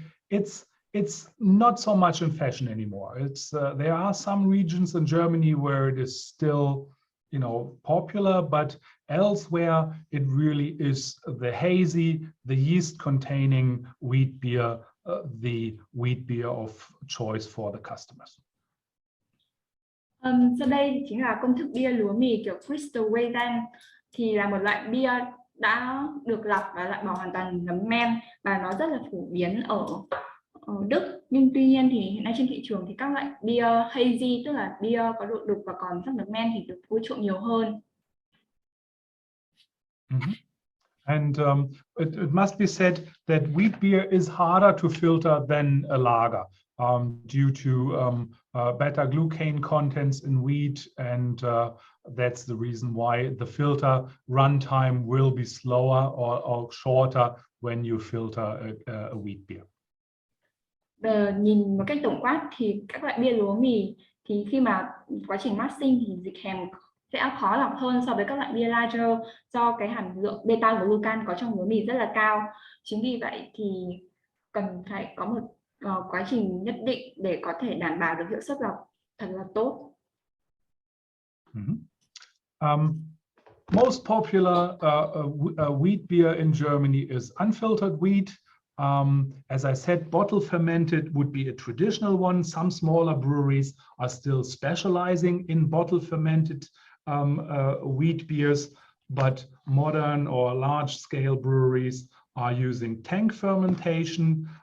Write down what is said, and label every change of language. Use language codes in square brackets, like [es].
[en] It's not so much in fashion anymore. There are some regions in Germany where it is still, popular, but Elsewhere, it really is the hazy, the yeast-containing wheat beer, the wheat beer of choice for the customers. [vi] Sau đây chính là công thức bia lúa mì kiểu Crystal Weizen, thì là một loại bia đã được lọc và loại bỏ hoàn toàn nấm men, và nó rất là phổ biến ở Đức. Nhưng tuy nhiên thì hiện nay trên thị trường thì các loại bia hazy, tức là bia có độ đục và còn sắc nấm men, thì được ưa chuộng nhiều hơn. [en] And it must be said that wheat beer is harder to filter than a lager due to beta-glucan contents in wheat, and that's the reason why the filter runtime will be slower or shorter when you filter a wheat beer. [vi] Nhìn một cách tổng quát thì các loại bia lúa mì thì khi mà quá trình mát sinh thì dịch hèm sẽ khó lọc hơn so với các loại bia lager, do cái hàm lượng beta-glucan có trong lúa mì rất là cao. Chính vì vậy thì cần phải có một quá trình nhất định để có thể đảm bảo được hiệu suất lọc thật là tốt. [en] Most popular wheat beer in Germany is unfiltered wheat. As I said, bottle fermented would be a traditional one. Some smaller breweries are still specializing in bottle fermented wheat beers, but modern or large scale breweries are using tank fermentation.